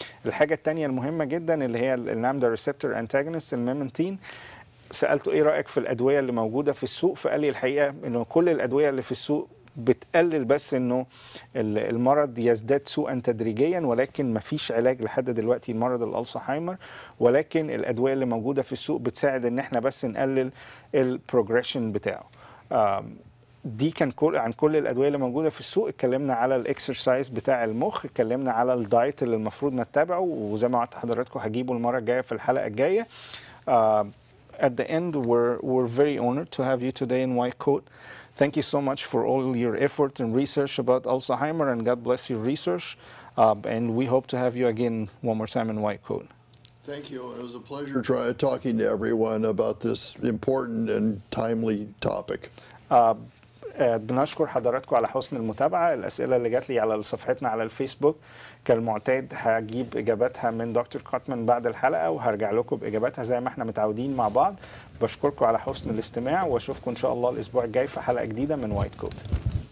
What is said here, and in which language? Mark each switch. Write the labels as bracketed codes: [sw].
[ar] الحاجه الثانيه المهمه جدا اللي هي النامدا ريسبتور انتاجونست الميمنتين، سالته ايه رايك في الادويه اللي موجوده في السوق، فقال لي الحقيقه انه كل الادويه اللي في السوق بتقلل بس انه المرض يزداد سوءا تدريجيا، ولكن ما فيش علاج لحد دلوقتي لمرض الالزهايمر، ولكن الادويه اللي موجوده في السوق بتساعد ان احنا بس نقلل البروجريشن بتاعه. دي كان عن كل الادويه اللي موجوده في السوق. اتكلمنا على الاكسرسايز بتاع المخ، اتكلمنا على الدايت اللي المفروض نتبعه، وزي ما وعدت حضراتكم هجيبه المره الجايه في الحلقه الجايه. [en] At the end, we're very honored to have you today in White Coat. Thank you so much for all your effort and research about Alzheimer, and God bless your research. And we hope to have you again one more time in White Coat. Thank you. It was a pleasure talking to everyone about this important and timely topic. [ar] بنشكر حضراتكم على حسن المتابعة. الأسئلة اللي جات لي على صفحتنا على الفيسبوك كالمعتاد هجيب إجاباتها من دكتور كوتمان بعد الحلقة، وهرجع لكم بإجاباتها زي ما احنا متعودين مع بعض. بشكركم على حسن الاستماع، واشوفكم إن شاء الله الأسبوع الجاي في حلقة جديدة من وايت كوت.